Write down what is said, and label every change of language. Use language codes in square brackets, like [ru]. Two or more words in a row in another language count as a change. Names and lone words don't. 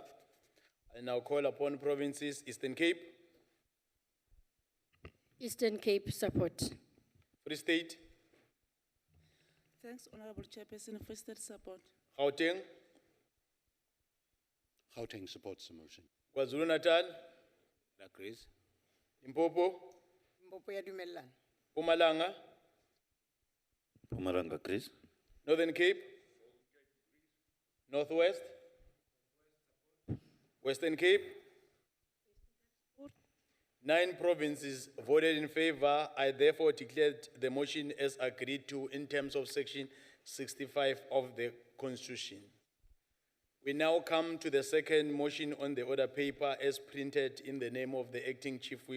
[en] I now call upon provinces. Eastern Cape. Eastern Cape, support. Free State. Thanks, Honorable Chairperson. Free State support. Gauteng. Gauteng supports the motion. KwaZulu Natal. Agrees. Limpopo. [nso] Mpopo ya dumellana. [en] Mpumalanga. Pumalanga agrees. Northern Cape. Northwest. Western Cape. 9 provinces voted in favor. I therefore declared the motion as agreed to in terms of section 65 of the Constitution. We now come to the second motion on the order paper as printed in the name of the Acting Chief Whip.